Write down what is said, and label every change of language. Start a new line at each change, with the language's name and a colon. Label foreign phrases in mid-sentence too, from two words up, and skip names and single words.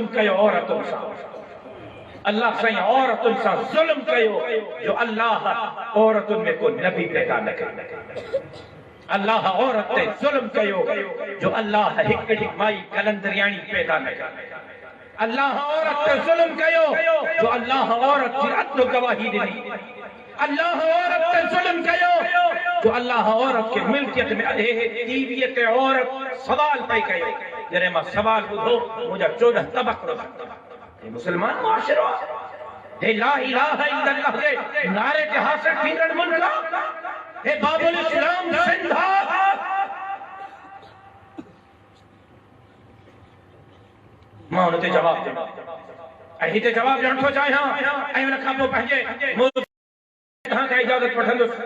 Sindhi: कयो औरतुनि सां, अल्लाह साईं औरतुनि सां ज़ुल्म कयो जो अल्लाह औरतुनि में को नबी पैदा न कयो, अल्लाह औरत ते ज़ुल्म कयो जो अल्लाह हिकिड़ी माई कलंदरियाणी पैदा न कयो, अल्लाह औरत ते ज़ुल्म कयो जो अल्लाह औरत जी अदल गवाही ॾिनी, अल्लाह औरत ते ज़ुल्म कयो जो अल्लाह औरत के मिल्कियत में टीवी ते औरत सवाल पई कयो। जॾहिं मां सवाल ॿुधो मुंहिंजा 14 तबक हे मुसलमान मुआशरो, हे
Arabic: لا إله إلا الله
Sindhi: जे नारे ते हासिल थींदड़ मुल्क, हे बाबुल इस्लाम सिंध, मां उन ते जवाब ॾिनो ऐं हिते जवाब ॾियण थो चाहियां ऐं उन खां पोइ पंहिंजे तव्हां खां इजाज़त वठंदुसि।